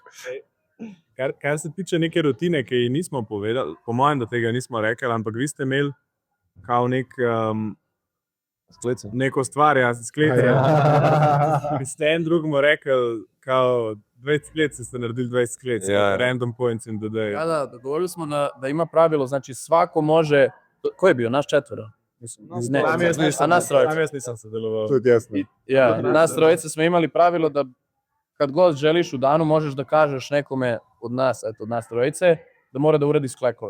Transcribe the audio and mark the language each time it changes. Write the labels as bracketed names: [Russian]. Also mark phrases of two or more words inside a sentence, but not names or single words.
[Slovenian] Kar se tiče neke rutine, ki ji nismo povedali, po mojem, da tega nismo rekli, ampak vi ste imeli kao neko stvar, sklece. Vi ste en drugemu rekli, kao 20 sklec ste naredili 20 sklec, [English] random points in the day. [Serbian] Da, dogovorili smo da ima pravilo, znači svako može, ko je bio, naš četvoro? Ne, a nas trojica. [Slovenian] Tam jaz nisam sodeloval. To je jasno. [Serbian] Ja, nas trojica smo imali pravilo da kad god želiš u danu možeš da kažeš nekome od nas trojice, da mora da uradi sklekove.